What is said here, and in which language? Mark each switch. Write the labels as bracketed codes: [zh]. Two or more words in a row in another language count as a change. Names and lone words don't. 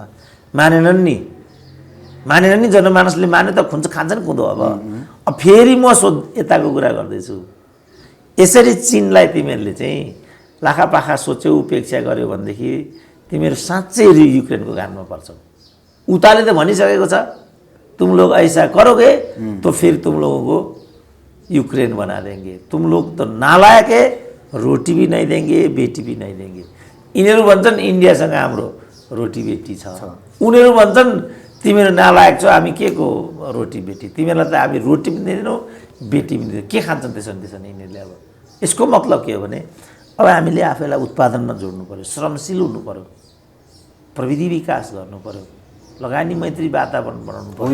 [ne] मानेनन् नि जनमानसले माने त खुन्छ खान्छ नि कुँदो। अब फेरि म यताको कुरा गर्दैछु, यसरी चीनलाई तिमीहरूले चाहिँ लाखापाखा सोच्यौ उपेक्षा गर्यो भनेदेखि तिमीहरू साँच्चै युक्रेनको गानमा पर्छौ। उताले त भनिसकेको छ [hi] तुम लोग ऐसा करोगे तो फिर तुम लोगों को यूक्रेन बना देंगे, तुम लोग तो नालायक है, रोटी भी नहीं देंगे, बेटी भी नहीं देंगे। [ne] यिनीहरू भन्छन् इन्डियासँग हाम्रो रोटी बेटी छ, उनीहरू भन्छन् तिमीहरू नालायक छौ, हामी के को रोटी बेटी, तिमीहरूलाई त हामी रोटी पनि दिँदैनौँ बेटी पनि दिँदैन। के खान्छन् त्यसो यिनीहरूले? अब यसको मतलब के हो भने अब हामीले आफैलाई उत्पादनमा जोड्नु पर्यो, श्रमशील हुनु पर्यो, प्रविधि विकास गर्नु पर्यो, लगानी मैत्री वातावरण बनाउनु पर्यो।